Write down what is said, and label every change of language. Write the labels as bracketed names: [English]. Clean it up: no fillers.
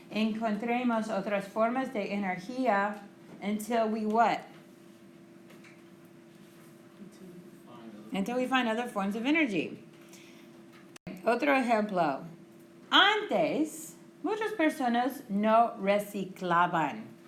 [Spanish] Encontremos otras formas de energía. [English] Until we what? Until we find other forms of energy. [Spanish] Otro ejemplo. Antes, muchas personas no reciclaban.